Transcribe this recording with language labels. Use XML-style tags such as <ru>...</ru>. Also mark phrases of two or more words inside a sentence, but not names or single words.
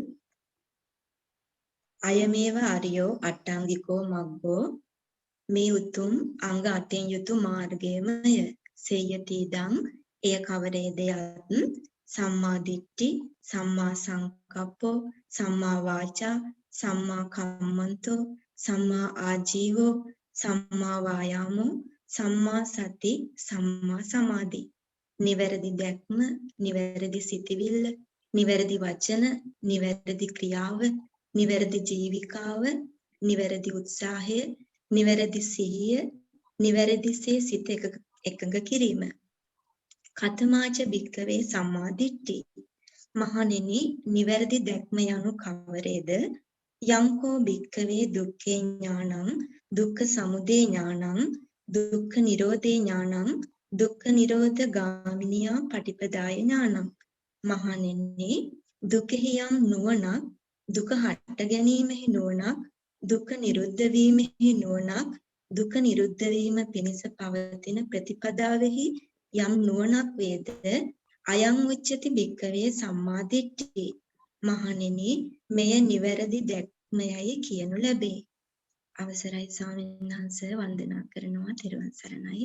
<pi>අයමේව අරියෝ අට්ටාංගිකෝ මග්ගෝ</pi> <si>මේ උතුම් අංග 8න් යුතු මාර්ගයමය සේයතිදං එය කවරේද යත්</si> <pi>සම්මා දිට්ඨි සම්මා සංකප්පෝ සම්මා වාචා සම්මා කම්මන්තෝ සම්මා ආජීවෝ සම්මා වායාමෝ සම්මා සති සම්මා සමාධි</pi> <si>නිවැරදි දැක්ම නිවැරදි සිතිවිල්ල නිවැරදි වචන නිවැරදි ක්‍රියාව නිවැරදි ජීවිකාව නිවැරදි උත්සාහය නිවැරදි සිහිය නිවැරදිසේ සිත එකඟ කිරීම</si> <pi>කතමාච භික්කවේ සම්මා දිට්ඨි</pi> <si>මහණෙනි නිවැරදි දැක්ම යනු කවරේද</si> <pi>යංකෝ භික්කවේ දුක්ඛේ ඥානං දුක්ඛ සමුදය ඥානං දුක්ඛ නිරෝධේ ඥානං දුක්ඛ නිරෝධ ගාමිනියා පටිපදාය ඥානං</pi> <si>මහණෙනි දුකෙහි යම් නුවණක් දුක හට ගැනීමෙහි නුවණක් දුක නිරුද්ධ වීමෙහි නුවණක් දුක නිරුද්ධ වීම පිණිස පවතින ප්‍රතිපදාවෙහි යම් නුවණක් වේද</si> <pi>අයං උච්චති භික්කවේ සම්මා දිට්ඨි</pi> <si>මහණෙනි මෙය නිවැරදි දැක්මයයි කියනු ලැබේ අවසරයි ස්වාමීන් වහන්සේ වන්දනා කරනවා තෙරුවන් සරණයි.</si>